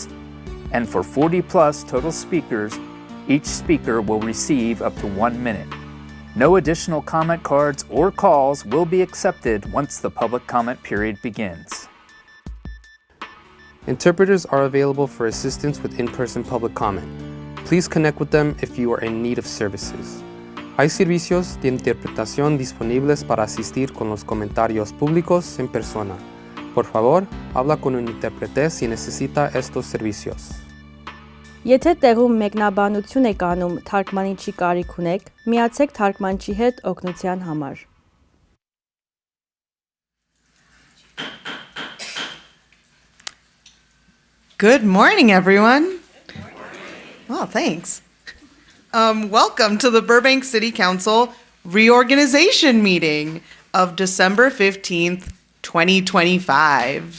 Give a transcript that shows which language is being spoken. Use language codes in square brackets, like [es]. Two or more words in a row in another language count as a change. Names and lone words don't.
[en] And for 40 plus total speakers, each speaker will receive up to 1 minute. No additional comment cards or calls will be accepted once the public comment period begins. Interpreters are available for assistance with in-person public comment. Please connect with them if you are in need of services. [es] Hay servicios de interpretación disponibles para asistir con los comentarios públicos en persona. Por favor, habla con un intérprete si necesita estos servicios. [hy] Եթե տեղում մեկնաբանություն եք անում թարգմանիչի կարիք ունեք, միացեք թարգմանչի հետ օգնության համար։ [en] Good morning, everyone. Good morning. Well, thanks. Welcome to the Burbank City Council Reorganization meeting of December 15th, 2025.